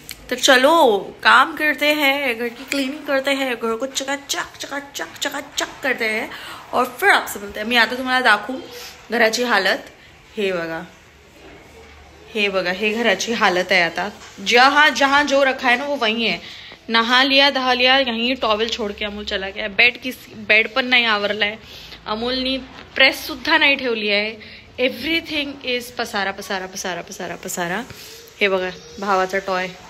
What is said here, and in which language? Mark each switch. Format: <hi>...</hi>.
<hi>तो चलो काम करते हैं, घर की क्लीनिंग करते हैं, घर को चकाचक चकाचक चकाचक करते हैं और फिर आपसे मिलते हैं.</hi> <mr>मी आता तुम्हाला दाखवू घराची हालत. हे बघा, हे बघा, हे घराची हालत है.</mr> <hi>आता जहाँ जहाँ जो रखा है ना वो वही है. नहा लिया दहा लिया, यहीं टॉवेल छोड़ के अमोल चला गया.</hi> <mr>बेड पण नाही आवरलाय. अमोलनी प्रेस सुद्धा नाही ठेवली आहे.</mr> <en>everything is</en> <mr>पसारा पसारा पसारा पसारा पसारा. हे बघा भावाचा टॉय.</mr>